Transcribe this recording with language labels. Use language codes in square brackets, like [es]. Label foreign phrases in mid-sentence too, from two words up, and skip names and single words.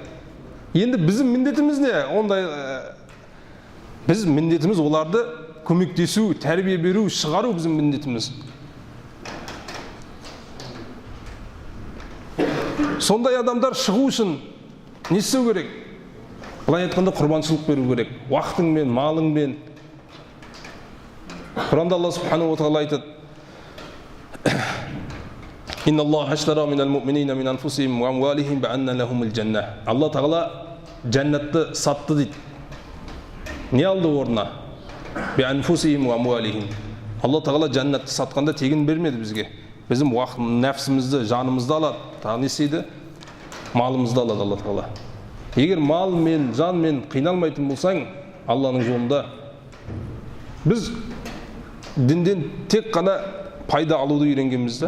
[kk] Енді біздің міндетіміз не? Біз міндетіміз оларды көмектесу, тәрбие беру, шығару біздің міндетіміз. Сондай адамдар шығу үшін не істеу керек? Былай айтқанда құрбаншылық беру керек. Уақытыңмен, малыңмен. Құранда Алла [ar] سبحانه وتعالى [kk] айтады: [ar] إن الله اشترى من المؤمنين من أنفسهم وأموالهم بأن لهم الجنة. [kk] Алла тағала жәннатты сатты дейді. Не алды орнына? [ar] بأنفسهم وأموالهم. [kk] Алла тағала жәннатты сатқанда тегін бермеді бізге. Біздің уақыт, нәпсімізді, жанымызды алады. Тағы не істейді? Малымызды алады Алла тағала. Егер мал мен, жан мен қиналмайтын болсаң, Алланың жолында, біз дінден тек қана пайда алуды үйренгенбіз.